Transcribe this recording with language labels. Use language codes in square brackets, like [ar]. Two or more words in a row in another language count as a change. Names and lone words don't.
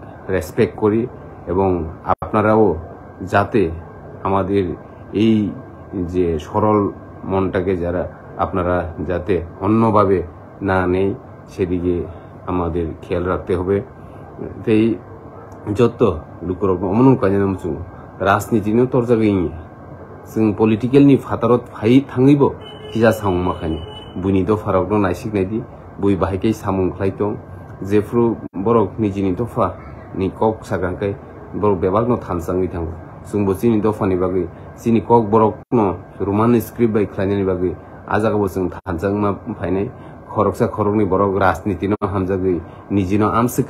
[bn] রেসপেক্ট করি এবং আপনারাও যাতে আমাদের এই যে সরল মনটাকে যারা আপনারা যাতে অন্যভাবে না নেই সেদিকে আমাদের খেয়াল রাখতে হবে তাই যত লুকর অমন কাজে নামছু রাজনীতিनो [brx] तरजागैनि जों पलिटिकेलनि फातारत फाइ थाङैबो हिजा सामुमाखानि बुइनि दफारावनो नायसिगनायदि बुइ बाहायकै सामुंख्लाय दं जेफ्रु बरक निजिनि दफा नि कक सागांखाय बरक बेबागनो थानसाङै थाङो जोंबो जिनि दफानि बागै जिनि कक बरकनो रोमान स्क्रिप्ट बाय ख्लायनायनि बागै आजागाबो जों थानसाङमा फायनाय खरकसा खरकनि बरक राजनीतिनो हामजागै निजिनो आमसकै